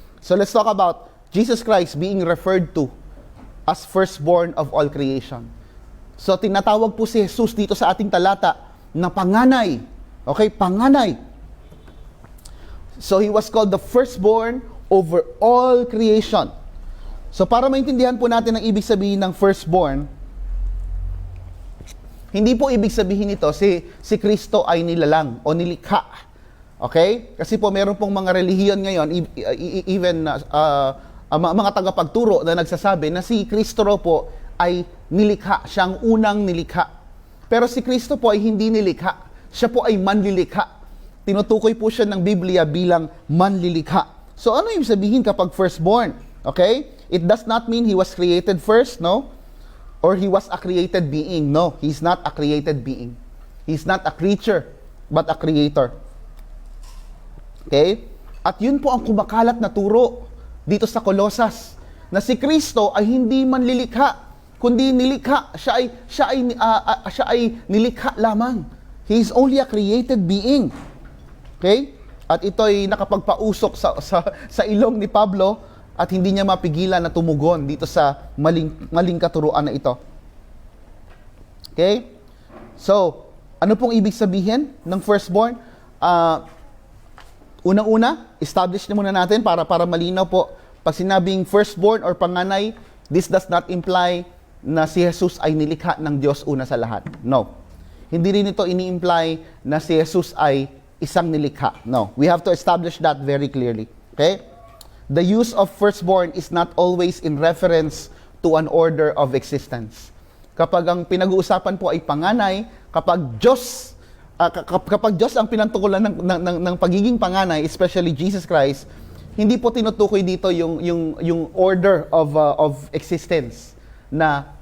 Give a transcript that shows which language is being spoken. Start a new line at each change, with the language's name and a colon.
English: So let's talk about Jesus Christ being referred to as firstborn of all creation.
Filipino: So tinatawag po si Jesus dito sa ating talata na panganay. Okay? Panganay.
English: So he was called the firstborn over all creation.
Filipino: So para maintindihan po natin ang ibig sabihin ng firstborn, hindi po ibig sabihin nito si Kristo ay nilalang o nilikha. Okay? Kasi po meron pong mga relihiyon ngayon, even mga tagapagturo na nagsasabi na si Kristo raw po ay nilikha, siyang unang nilikha. Pero si Kristo po ay hindi nilikha. Siya po ay manlilikha. Tinutukoy po siya ng Biblia bilang manlilikha. So ano yung sabihin kapag firstborn? Okay?
English: It does not mean he was created first, no? Or he was a created being. No, he's not a created being. He's not a creature, but a creator.
Filipino: Okay? At yun po ang kumakalat na turo dito sa Colosas, na si Kristo ay hindi manlilikha, kundi nilikha. Siya ay nilikha lamang.
English: He is only a created being. Okay?
Filipino: At ito ay nakapagpausok sa ilong ni Pablo at hindi niya mapigilan na tumugon dito sa maling katuruan na ito. Okay? So, ano pong ibig sabihin ng firstborn? Unang-una, establish na muna natin para malinaw po. Pag sinabing firstborn or panganay,
English: this does not imply
Filipino: na si Jesus ay nilikha ng Diyos una sa lahat. No. Hindi rin ito ini-imply na si Jesus ay isang nilikha.
English: No. We have to establish that very clearly. Okay? The use of firstborn is not always in reference to an order of existence.
Filipino: Kapag ang pinag-uusapan po ay panganay, kapag Diyos ang pinantukulan ng pagiging panganay, especially Jesus Christ, hindi po tinutukoy dito yung
English: order of existence
Filipino: na